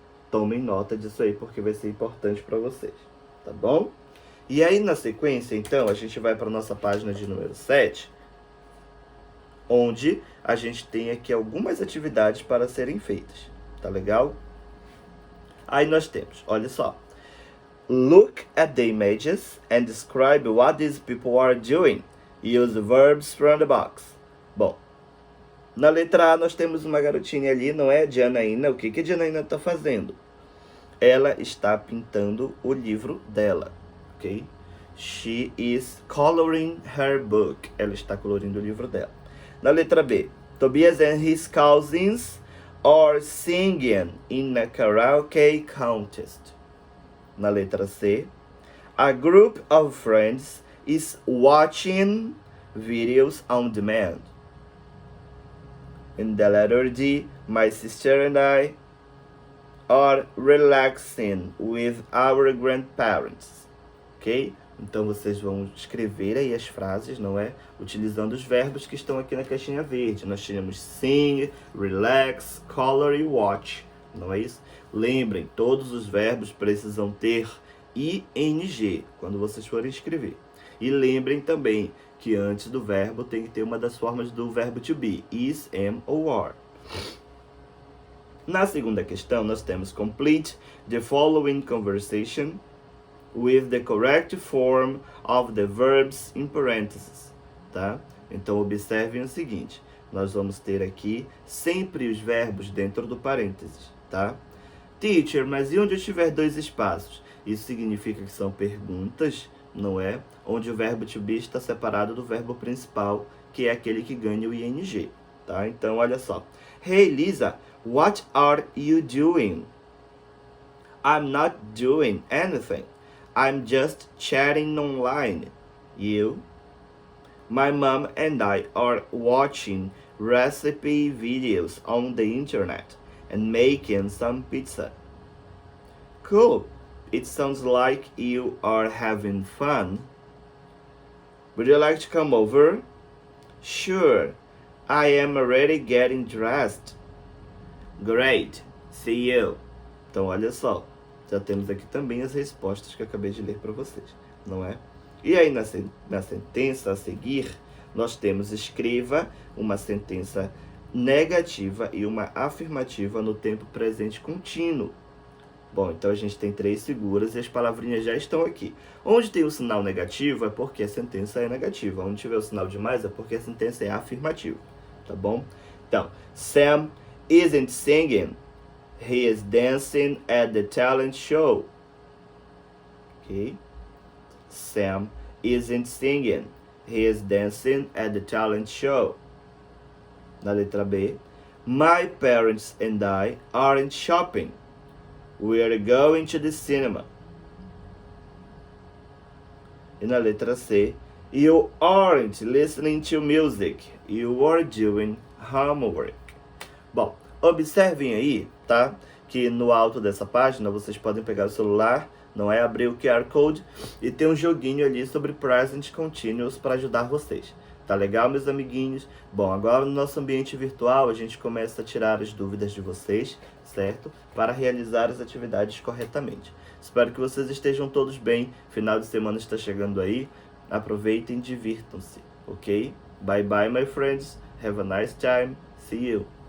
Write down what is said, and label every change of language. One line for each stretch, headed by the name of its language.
Portuguese: Tomem nota disso aí, porque vai ser importante para vocês, tá bom? E aí, na sequência, então, a gente vai para a nossa página de número 7, onde a gente tem aqui algumas atividades para serem feitas, tá legal? Aí nós temos, olha só.
English: Look at the images and describe what these people are doing. Use verbs from the box.
Portuguese: Bom, na letra A nós temos uma garotinha ali, não é? Janaína. O que a Janaína está fazendo? Ela está pintando o livro dela, ok?
English: She is coloring her book.
Portuguese: Ela está colorindo o livro dela. Na letra B,
English: Tobias and his cousins or singing in a karaoke contest.
Portuguese: Na letra C,
English: a group of friends is watching videos on demand. In the letter D, my sister and I are relaxing with our grandparents. Ok?
Portuguese: Então vocês vão escrever aí as frases, não é? Utilizando os verbos que estão aqui na caixinha verde. Nós tínhamos sing, relax, color e watch. Não é isso? Lembrem, todos os verbos precisam ter ing quando vocês forem escrever. E lembrem também que antes do verbo tem que ter uma das formas do verbo to be, is, am ou are. Na segunda questão, nós temos
English: complete the following conversation with the correct form of the verbs in parentheses,
Portuguese: tá? Então, observem o seguinte, nós vamos ter aqui sempre os verbos dentro do parênteses, tá? Teacher, mas e onde eu tiver dois espaços? Isso significa que são perguntas, não é? Onde o verbo to be está separado do verbo principal, que é aquele que ganha o ing, tá? Então, olha só.
English: Hey, Lisa, what are you doing? I'm not doing anything. I'm just chatting online. You? My mom and I are watching recipe videos on the internet and making some pizza. Cool. It sounds like you are having fun. Would you like to come over? Sure. I am already getting dressed. Great. See you.
Portuguese: Então, olha só. Já temos aqui também as respostas que eu acabei de ler para vocês, não é? E aí, na sentença a seguir, nós temos escreva uma sentença negativa e uma afirmativa no tempo presente contínuo. Bom, então a gente tem 3 figuras e as palavrinhas já estão aqui. Onde tem o sinal negativo é porque a sentença é negativa. Onde tiver o sinal de mais é porque a sentença é afirmativa, tá bom? Então,
English: Sam isn't singing. He is dancing at the talent show. Okay? Sam isn't singing. He is dancing at the talent show.
Portuguese: Na letra B,
English: my parents and I aren't shopping. We are going to the cinema.
Portuguese: E na letra C,
English: you aren't listening to music. You are doing homework.
Portuguese: Bom, observem aí, tá? Que no alto dessa página vocês podem pegar o celular, não é? Abrir o QR Code e tem um joguinho ali sobre Present Continuous para ajudar vocês. Tá legal, meus amiguinhos? Bom, agora no nosso ambiente virtual a gente começa a tirar as dúvidas de vocês, certo? Para realizar as atividades corretamente. Espero que vocês estejam todos bem. Final de semana está chegando aí. Aproveitem e divirtam-se, ok?
English: Bye bye, my friends. Have a nice time. See you.